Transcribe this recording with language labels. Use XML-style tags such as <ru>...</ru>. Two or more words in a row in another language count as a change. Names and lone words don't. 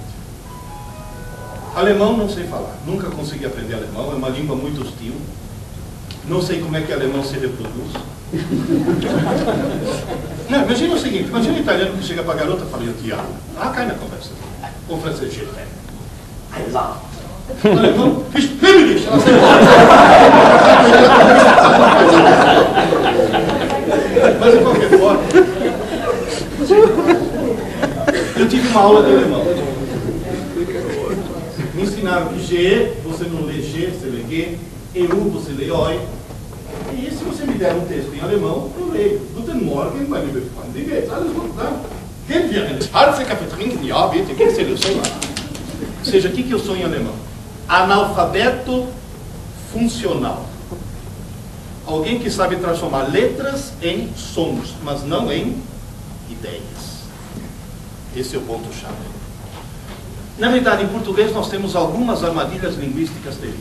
<pt>Alemão não sei falar, nunca consegui aprender alemão, é uma língua muito hostil. Não sei como é que alemão se reproduz. Não, imagina o seguinte, imagina um italiano que chega para a garota e fala, eu te amo. Ah, cai na conversa. O francês,</pt> <fr>je t'aime.</fr> <en>I love.</en> <pt>O alemão,</pt> <de>ich liebe dich.</de> <pt>Mas de qualquer forma, eu tive uma aula de alemão. Me ensinaram que G, você não lê G, você lê G, EU, você lê OI. E se você me der um texto em alemão, eu leio.</pt> <de>Guten Morgen, mein lieber Freund, wie geht's? Alles gut, tá? Gehen wir ins Harze Kaffee trinken? Ja, bitte.</de> <pt>O que seria o sonho? Ou seja, o que eu sou em alemão? Analfabeto funcional. Alguém que sabe transformar letras em sons, mas não em ideias. Esse é o ponto-chave. Na verdade, em português nós temos algumas armadilhas linguísticas terríveis.</pt>